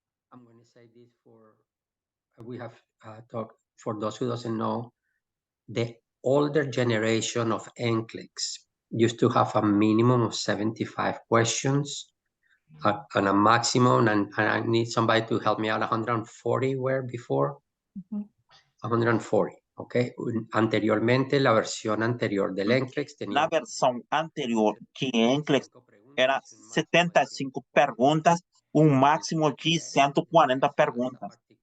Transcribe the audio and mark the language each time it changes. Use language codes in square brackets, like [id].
[en] I'm going to say this we have talked, for those who doesn't know, the older generation of NCLEX used to have a minimum of 75 questions and a maximum, and I need somebody to help me out, 140 were before? 140, okay. [es] Anteriormente, la versión anterior del NCLEX tenía... [pt] Na versão anterior, que NCLEX era 75 perguntas, máximo de 140 perguntas.